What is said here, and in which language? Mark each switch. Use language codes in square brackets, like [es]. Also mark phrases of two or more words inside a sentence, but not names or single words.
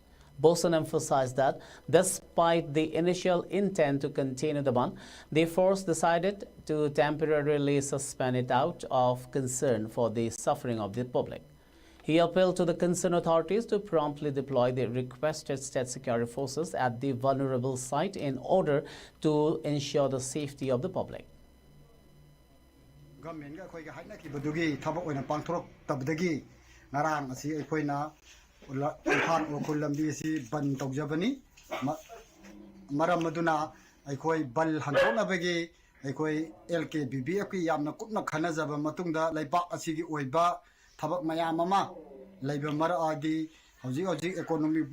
[en] Boson emphasized that despite the initial intent to contain the ban, the force decided to temporarily suspend it out of concern for the suffering of the public. He appealed to the concerned authorities to promptly deploy the requested state security forces at the vulnerable site in order to ensure the safety of the public. [mni] Imphal Ukhrul lambi si ban tawjabani maram maduna aikoi bal hantonabagi aikoi LKBBF ki yamna kupna khanajaba matungda laibak asigi oiba thabak mayam ama laiba maradi hauji economic